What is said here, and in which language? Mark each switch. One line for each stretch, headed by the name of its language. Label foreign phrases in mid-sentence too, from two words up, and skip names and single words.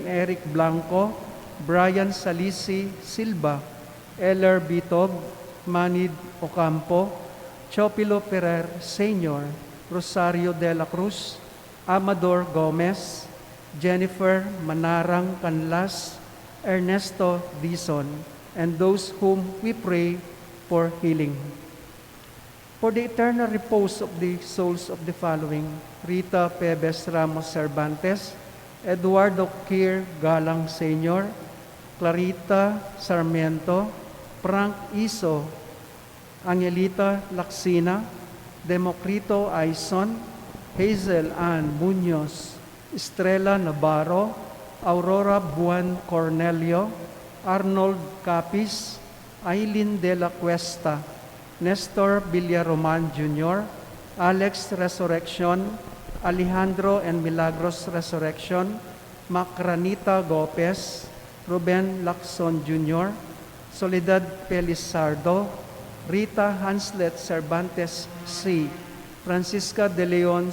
English: Eric Blanco, Brian Salisi Silva, Eller Bitog, Manid Ocampo, Chopilo Ferrer Sr., Rosario de la Cruz, Amador Gomez, Jennifer Manarang Canlas, Ernesto Dizon, and those whom we pray for healing. For the eternal repose of the souls of the following: Rita Pebes Ramos Cervantes, Eduardo Kir Galang Sr., Clarita Sarmiento, Frank Iso, Angelita Laksina, Democrito Aison, Hazel Ann Muñoz, Estrella Navarro, Aurora Buan Cornelio, Arnold Capis, Aileen de la Cuesta, Nestor Villaroman Jr., Alex Resurrection, Alejandro and Milagros Resurrection, Macranita Gopez, Ruben Lacson Jr., Soledad Pelizardo, Rita Hanslet Cervantes C., Francisca De Leon